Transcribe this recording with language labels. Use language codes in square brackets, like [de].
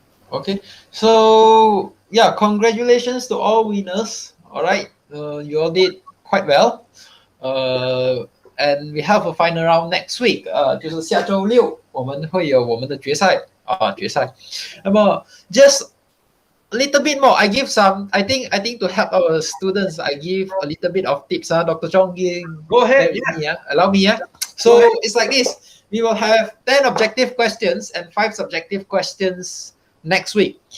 [en] Okay, so yeah, congratulations to all winners. All right, you all did quite well. And we have a final round next week. [zh] 就是下周六我们会有我们的决赛。 [en] 那么 just a little bit more. I give some. I think to help our students, I give a little bit of tips. Dr. Chong, go ahead. Allow me. So it's like this. We will have 10 objective questions and 5 subjective questions next week.